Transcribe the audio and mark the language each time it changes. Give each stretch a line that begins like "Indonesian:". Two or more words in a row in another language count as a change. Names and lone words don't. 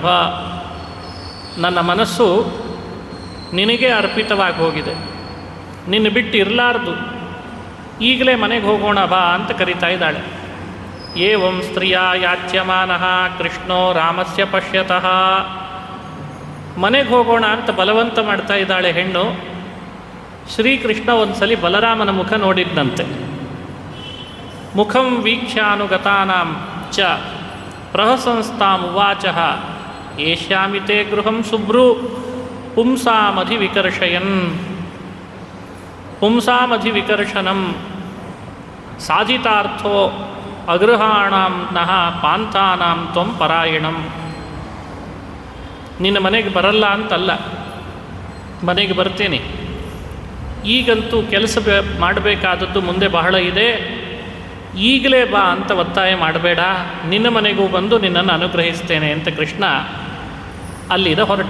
Kannada: ನನ್ನ ಮನಸ್ಸು ನಿನಗೆ ಅರ್ಪಿತವಾಗಿ ಹೋಗಿದೆ, ನಿನ್ನ ಬಿಟ್ಟು ಇರಲಾರ್ದು, ಈಗಲೇ ಮನೆಗೆ ಹೋಗೋಣ ಬಾ ಅಂತ ಕರೀತಾ ಇದ್ದಾಳೆ.
Sanskrit: ಏವಂ ಸ್ತ್ರೀಯ ಯಾಚ್ಯಮಾನಃ ಕೃಷ್ಣೋ ರಾಮಸ್ಯ ಪಶ್ಯತಃ.
Kannada: ಮನೆಗೆ ಹೋಗೋಣ ಅಂತ ಬಲವಂತ ಮಾಡ್ತಾ ಇದ್ದಾಳೆ ಹೆಣ್ಣು. ಶ್ರೀಕೃಷ್ಣ ಒಂದ್ಸಲಿ ಬಲರಾಮನ ಮುಖ ನೋಡಿದ್ದಂತೆ.
Sanskrit: ಮುಖಂ ವೀಕ್ಷ್ಯಾನುಗತಾನಾಂ ಚ ಪ್ರಹಸಂಸ್ತಾಂ ಉವಾಚಃ ಏಷ್ಯಾಮಿತೆ ಗೃಹಂ ಶುಭ್ರು ಪುಂಸಾಮಧಿವಿಕರ್ಷಣಂ ಸಾಧಿತಾರ್ಥೋ ಅಗೃಹಾಣಾಂ ನಃ ಪಾಂಥಾನಾಂ ತ್ವಂ ಪರಾಯಣಂ.
Kannada: ನಿನ್ನ ಮನೆಗೆ ಬರಲ್ಲ ಅಂತಲ್ಲ, ಮನೆಗೆ ಬರ್ತೇನೆ. ಈಗಂತೂ ಕೆಲಸ ಮಾಡಬೇಕಾದದ್ದು ಮುಂದೆ ಬಹಳ ಇದೆ, ಈಗಲೇ ಬಾ ಅಂತ ಒತ್ತಾಯ ಮಾಡಬೇಡ, ನಿನ್ನ ಮನೆಗೂ ಬಂದು ನಿನ್ನನ್ನು ಅನುಗ್ರಹಿಸ್ತೇನೆ ಅಂತ ಕೃಷ್ಣ ಅಲ್ಲಿದ ಹೊರಟ.